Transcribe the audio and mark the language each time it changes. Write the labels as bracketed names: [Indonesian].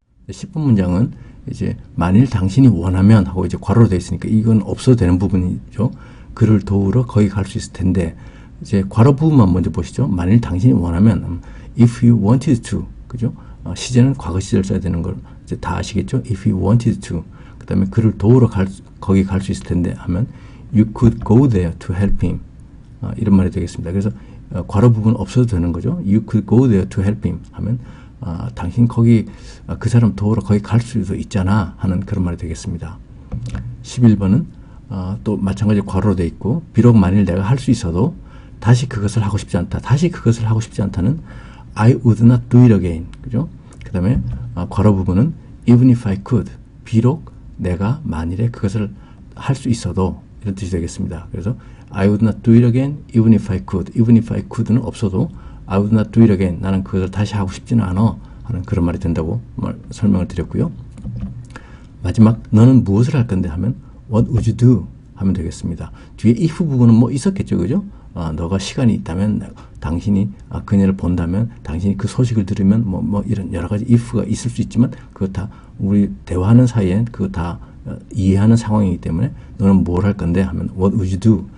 [Korean] 10번 문장은 이제 만일 당신이 원하면 하고 이제 괄호로 되어 있으니까 이건 없어도 되는 부분이죠. 그를 도우러 거기 갈 수 있을 텐데, 이제 괄호 부분만 먼저 보시죠. 만일 당신이 원하면 [English] if you wanted to, [Korean] 그죠? 시제는 과거 시제를 써야 되는 걸 이제 다 아시겠죠? [English] If you wanted to. [Korean] 그 다음에 그를 도우러 거기 갈 수 있을 텐데 하면 [English] you could go there to help him. [Korean] 이런 말이 되겠습니다. 그래서 괄호 부분 없어도 되는 거죠. [English] You could go there to help him [Korean] 하면 당신 거기 그 사람 도우러 거기 갈 수도 있잖아 하는 그런 말이 되겠습니다. 11번은 또 마찬가지 괄호로 돼 있고 비록 만일 내가 할 수 있어도 다시 그것을 하고 싶지 않다. 다시 그것을 하고 싶지 않다는 [English] I would not do it again. [Korean] 그죠? 그 다음에 괄호 부분은 [English] even if I could. [Korean] 비록 내가 만일에 그것을 할 수 있어도 이런 뜻이 되겠습니다. 그래서 [English] I would not do it again even if I could. even if I could는 [Korean] 없어도 [English] I would not do it again. [Korean] 나는 그것을 다시 하고 싶지는 않아 하는 그런 말이 된다고 설명을 드렸고요. 마지막 너는 무엇을 할 건데 하면 [English] What would you do? [Korean] 하면 되겠습니다. 뒤에 if 부분은 뭐 있었겠죠. 그죠? 너가 시간이 있다면 당신이 그녀를 본다면 당신이 그 소식을 들으면 뭐 이런 여러 가지 if가 있을 수 있지만 그거 다 우리 대화하는 사이엔 그거 다 이해하는 상황이기 때문에 너는 뭘 할 건데 하면 [English] What would you do?